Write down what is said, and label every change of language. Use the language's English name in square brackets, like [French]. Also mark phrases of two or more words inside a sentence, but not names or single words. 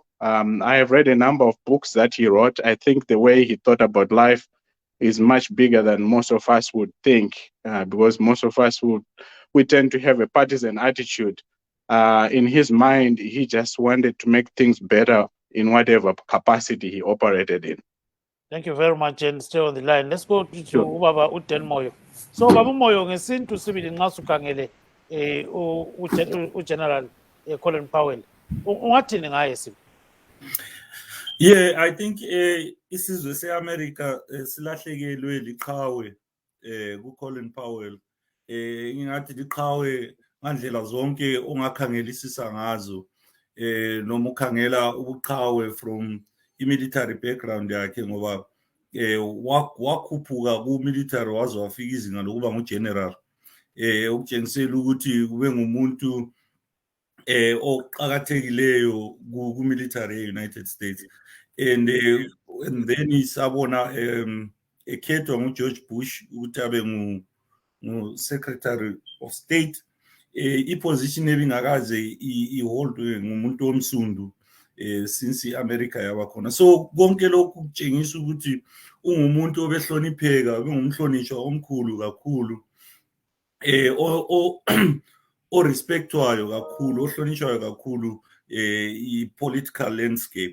[English] I have read a number of books that he wrote. I think the way he thought about life is much bigger than most of us would think, because most of us we tend to have a partisan attitude. In his mind, he just wanted to make things better in whatever capacity he operated in. Thank you very much, and stay on the line. Let's go to Sure. [North Ndebele] Ubaba Uten Moyo. So Baba Moyo ngesintu sibili nxa sukhangele uGeneral Colin Powell. Ungathini ngaye sibi? [English] Yeah, I think [North Ndebele] isizwe seAmerica silahlekelwe liqhawe kuColin Powell. Ngingathi liqhawe ngandlela zonke ongakhangelisisa ngazo. Noma ukhangela ubuqhawe [English] from military background [North Ndebele] yakhe ngoba wakhuphuka ku-military waze wafika izinga lokuba ngugeneral, ukutshengisela ukuthi kube ngumuntu oqakathekileyo ku-military e-United States. [English] And then [North Ndebele] isabona ekhethwa nguGeorge Bush ukuthi abe ngu- [English] Secretary of State, [North Ndebele] i-position ebingakaze iholdwe ngumuntu omsundu since i-America yabakhona. So konke lokhu kutshengisa ukuthi ungumuntu obehlonipheka, ubengumhlonishwa omkhulu kakhulu, respectwayo kakhulu, ohlonishwayo kakhulu i- [English] political landscape.